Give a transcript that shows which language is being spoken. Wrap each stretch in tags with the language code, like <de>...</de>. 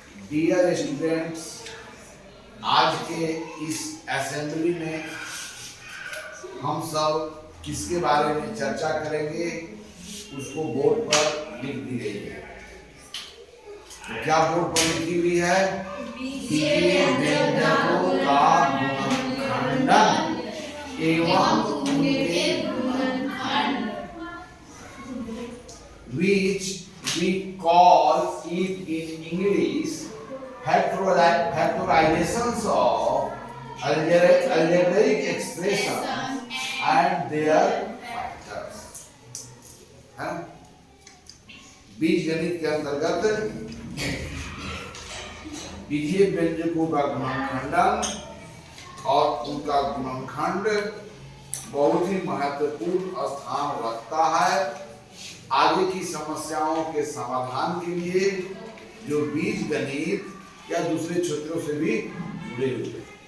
<en>Dear students,</en> <hi>आज के इस असेंबली में हम सब किसके बारे में चर्चा करेंगे, उसको बोर्ड पर लिख दी गई है। तो क्या बोर्ड पर लिखी हुई है? बीजीय व्यंजकों का गुणनखंड एवं उनके गुणनखंड,</hi> <en>which we call it in English factorizations of algebraic expressions and their factors।</en> <hi>है बीज गणित के अंतर्गत बीजीय व्यंजकों का गुणनखंडन और उनका गुणनखंड बहुत ही महत्वपूर्ण स्थान रखता है आगे की समस्याओं के समाधान के लिए, जो बीज गणित या दूसरे क्षेत्रों से भी जुड़े हुए।</hi>